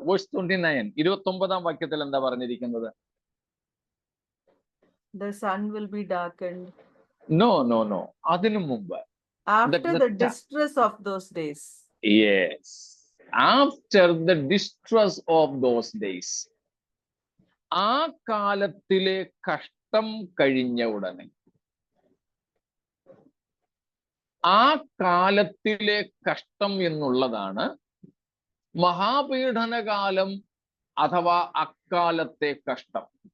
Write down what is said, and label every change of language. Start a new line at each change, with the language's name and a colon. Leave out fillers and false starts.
Malayalam: Verse 29, 29-ാം വാക്യത്തിൽ എന്താ പറഞ്ഞിരിക്കുന്നത്?
English: The sun will be darkened.
Malayalam: No. അതിനു മുമ്പ്.
English: After the distress of those days. Yes. After the distress of those days.
Malayalam: ആ കാലത്തിലെ കഷ്ടം കഴിഞ്ഞ ഉടനെ, ആ കാലത്തിലെ കഷ്ടം എന്നുള്ളതാണ് മഹാപീഡനകാലം അഥവാ അക്കാലത്തെ കഷ്ടം.